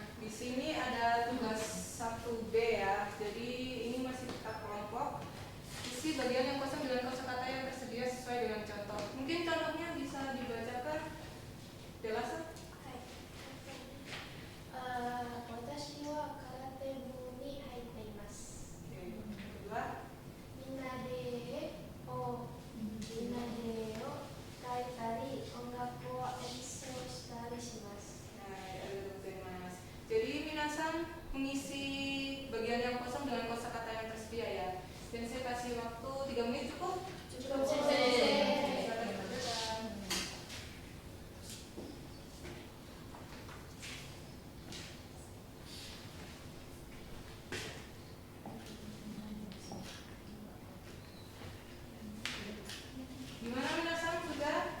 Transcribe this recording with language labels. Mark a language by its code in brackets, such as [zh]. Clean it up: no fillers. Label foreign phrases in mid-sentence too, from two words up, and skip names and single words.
[id] Di sini ada tugas 1B ya. Jadi ini masih tetap kelompok. Isi bagian yang kosong dengan kosakata yang tersedia sesuai dengan contoh. Mungkin contohnya bisa dibacakan. Jelasan? [ja] 私は空手部に入っています。 [id] Oke. Kedua. [ja] みんなで絵を描いたり、音楽を演奏したりします。 [id] Mas. Jadi minasan mengisi bagian yang kosong dengan kosakata yang tersedia ya. Dan saya kasih waktu 3 menit cukup. Cukup. Silakan dikerjakan. Gimana minasan sudah?